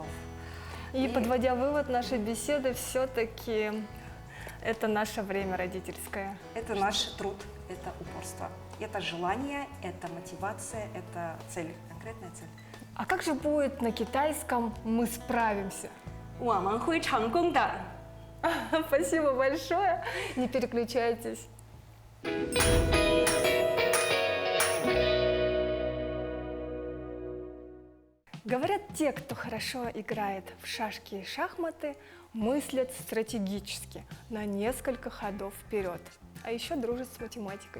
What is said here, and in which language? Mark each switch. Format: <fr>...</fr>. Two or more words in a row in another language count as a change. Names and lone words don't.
<ru>И подводя вывод нашей беседы, все-таки это наше время родительское. Это наш труд, это упорство, это желание, это мотивация, это цель, конкретная цель. А как же будет на китайском «мы справимся»?</ru> <zh>我们会成功的。</zh> <ru>Спасибо большое. Не переключайтесь. Говорят, те, кто хорошо играет в шашки и шахматы, мыслят стратегически, на несколько ходов вперед, а еще дружат с математикой.</ru>